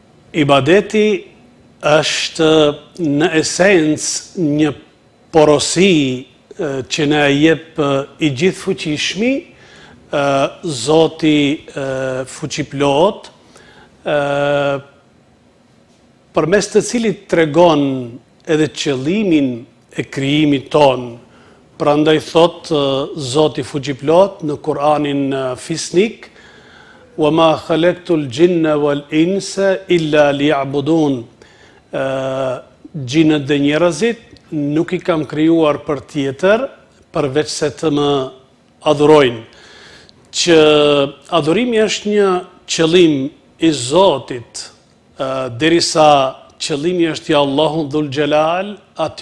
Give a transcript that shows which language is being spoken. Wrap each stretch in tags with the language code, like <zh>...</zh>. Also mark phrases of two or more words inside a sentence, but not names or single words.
<sq>Ibadeti është në esencë një porosi që na jep I gjithë fuqishmi, Zoti fuqiplot, përmes të cilit tregon edhe qëllimin e krijimit ton. Prandaj thot Zoti fuqiplot në Kur'anin Fisnik:</sq> <ar>وَمَا خَلَقْتُ الْجِنَّ وَالْإِنسَ إِلَّا لِيَعْبُدُونَ.</ar> <sq>Gjinët dhe njerëzit nuk I kam krijuar për tjetër, përveç se të më adhurojnë. Që adhurimi është një qëllim I Zotit, derisa qëllimi është I Allahu Dhul Gjelal, aty</sq>